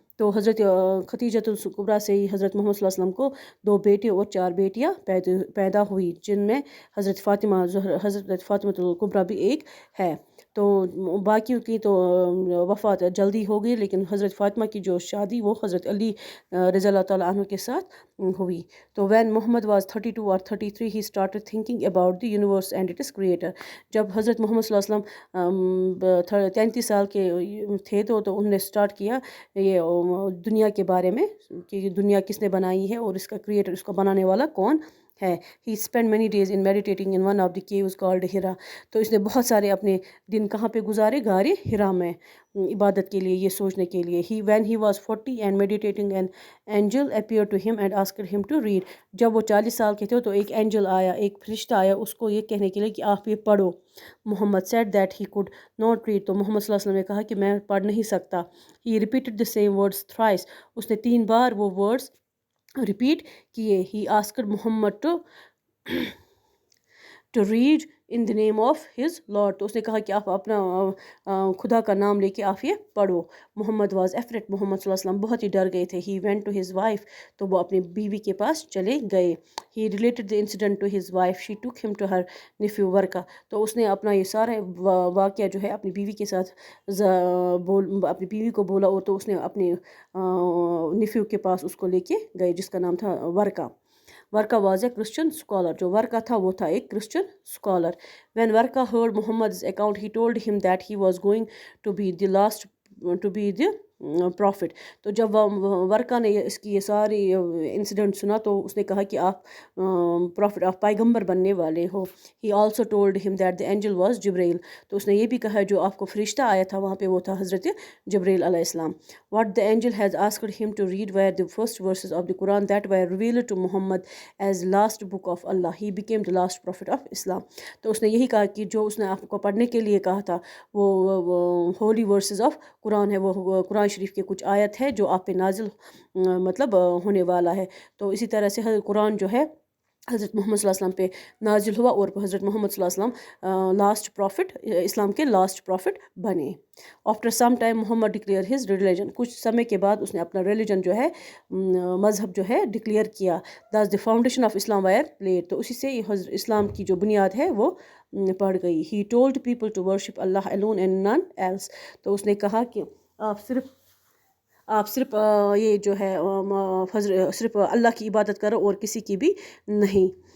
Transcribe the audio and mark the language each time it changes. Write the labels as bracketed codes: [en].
[ur] تو حضرت خدیجۃ الکبریٰ سے ہی حضرت محمد صلی اللہ علیہ وسلم کو 2 بیٹے اور 4 بیٹیاں پیدا ہوئی، جن میں حضرت فاطمہ الکبریٰ بھی ایک ہے. تو باقیوں کی تو وفات جلدی ہو گئی، لیکن حضرت فاطمہ کی جو شادی وہ حضرت علی رضی اللہ تعالیٰ عنہ کے ساتھ ہوئی. [en] تو when Muhammad was 32 or 33 he started thinking about the universe and its creator. [ur] جب حضرت محمد صلی اللہ علیہ وسلم 33 سال کے تھے تو انہوں نے سٹارٹ کیا یہ دنیا کے بارے میں کہ دنیا کس نے بنائی ہے اور اس کا کریٹر، اس کو بنانے والا کون ہے. [en] He spent many days in meditating in one of the caves called Hira. [ur] تو اس نے بہت سارے اپنے دن کہاں پہ گزارے؟ غار ہرا میں، عبادت کے لیے، یہ سوچنے کے لیے. [en] When he was 40 and meditating, an angel appeared to him and asked him to read. [ur] جب وہ 40 سال کے تھے تو ایک اینجل آیا، ایک فرشتہ آیا اس کو یہ کہنے کے لیے کہ آپ یہ پڑھو. [en] Muhammad said that he could not read. [ur] تو محمد صلی اللہ علیہ وسلم نے کہا کہ میں پڑھ نہیں سکتا. [en] He repeated the same words thrice. [ur] اس نے 3 بار وہ ورڈز ریپیٹ کیے. [en] He asked Muhammad to read in the name of his Lord. [ur] تو اس نے کہا کہ آپ اپنا خدا کا نام لے کے آپ یہ پڑھو. [en] Muhammad was afraid. [ur] محمد صلی اللہ علیہ وسلم بہت ہی ڈر گئے تھے. [en] He went to his wife. [ur] تو وہ اپنی بیوی کے پاس چلے گئے. [en] He related the incident to his wife. She took him to her nephew Warqa. [ur] تو اس نے اپنا یہ سارا واقعہ جو ہے اپنی بیوی کے ساتھ اپنی بیوی کو بولا، اور تو اس نے اپنے نیفیو کے پاس اس کو لے کے گئے جس کا نام تھا Waraqah. [en] Waraqa was a Christian scholar. [ur] جو ورقہ تھا وہ تھا ایک Christian scholar. [en] When Warqa heard Muhammad's account, he told him that he was going to be the prophet. [ur] تو جب ورقہ نے اس کی یہ ساری انسیڈنٹ سنا تو اس نے کہا کہ آپ پروفٹ، آپ پیغمبر بننے والے ہو. [en] He also told him that the angel was Jibreel. [ur] تو اس نے یہ بھی کہا جو آپ کو فرشتہ آیا تھا وہاں پہ وہ تھا حضرت جبریل علیہ السلام. [en] What the angel has asked him to read were the first verses of the Quran that were revealed to Muhammad as last book of Allah. He became the last prophet of Islam. [ur] تو اس نے یہی کہا کہ جو اس نے آپ کو پڑھنے کے لیے کہا تھا وہ [en] holy verses of Quran [ur] ہے، وہ قرآن شریف کے کچھ آیت ہے جو آپ پہ نازل مطلب ہونے والا ہے. تو اسی طرح سے قرآن جو ہے حضرت محمد صلی اللہ علیہ وسلم پہ نازل ہوا، اور حضرت محمد صلی اللہ علیہ وسلم لاسٹ پروفٹ، اسلام کے لاسٹ پروفٹ بنے. [en] After some time Muhammad declare his religion. [ur] کچھ سمے کے بعد اس نے اپنا ریلیجن جو ہے مذہب جو ہے ڈکلیئر کیا. [en] Thus the foundation of Islam were laid. [ur] تو اسی سے اسلام کی جو بنیاد ہے وہ پڑ گئی. [en] He told people to worship Allah alone and none else. [ur] تو اس نے کہا کہ آپ صرف یہ جو ہے صرف اللہ کی عبادت کرو اور کسی کی بھی نہیں.